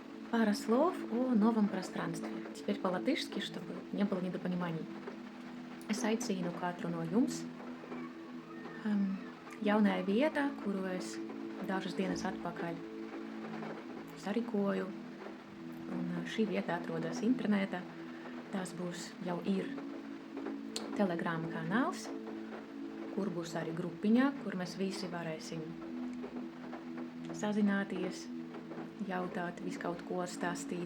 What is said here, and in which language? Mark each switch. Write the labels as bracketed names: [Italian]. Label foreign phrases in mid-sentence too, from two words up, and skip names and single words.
[Russian] Пара слов о новом пространстве. Теперь по-латышски, чтобы не было недопониманий. [Latvian] Es aicinu katru no jums. Jaunā vieta, kuru es dažas dienas atpakaļ sarīkoju, un šī vieta atrodas internetā. Tas jau ir Telegram kanāls, kur būs arī grupiņa, kur mēs visi varēsim sazināties, jautāt, visu kaut ko stāstīt.